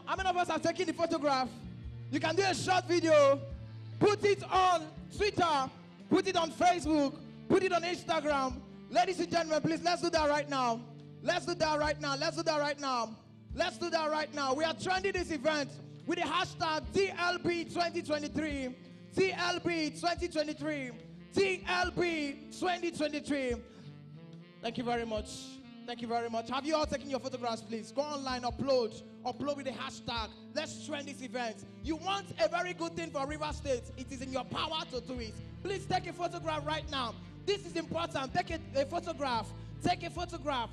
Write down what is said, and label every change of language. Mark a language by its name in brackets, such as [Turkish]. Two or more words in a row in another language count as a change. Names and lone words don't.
[English] How many of us are taking the photograph? You can do a short video. Put it on Twitter. Put it on Facebook. Put it on Instagram. Ladies and gentlemen, please, let's do that right now. Let's do that right now. Let's do that right now. Let's do that right now. We are trending this event with the hashtag TLB2023. TLB 2023. TLB 2023. Thank you very much. Thank you very much. Have you all taken your photographs, please? Go online, upload with the hashtag. Let's trend this event. You want a very good thing for River State. It is in your power to do it. Please take a photograph right now. This is important. Take a photograph. Take a photograph.